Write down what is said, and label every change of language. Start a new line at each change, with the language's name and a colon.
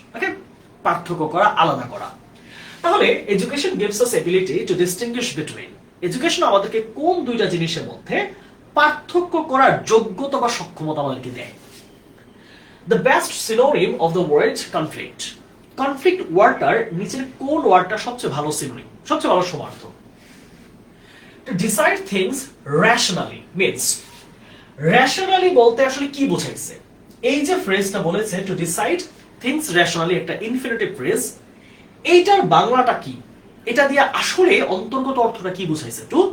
Bangla: ওকে, পার্থক্য করা, আলাদা করা। তাহলে
English: Education gives us ability to distinguish between.
Bangla: Education আমাদেরকে কোন দুইটা জিনিসের মধ্যে পার্থক্য করার যোগ্যতা বা সক্ষমতা আমাদেরকে দেয়?
English: The best synonym of the word conflict.
Bangla: Conflict ওয়ার্ডটার নিচের কোন ওয়ার্ডটা সবচেয়ে ভালো সিনোনিম, সবচেয়ে ভালো সমার্থক?
English: To decide things rationally means, rationally
Bangla: বলতে আসলে কি বোঝাইছে? এই যে ফ্রেজটা বলেছে
English: to decide things rationally,
Bangla: একটা ইনফিনিটিভ ফ্রেজ, এইটার বাংলাটা কি? এটা দিয়ে আসলে অন্তর্গত অর্থটা কি বোঝাইছে?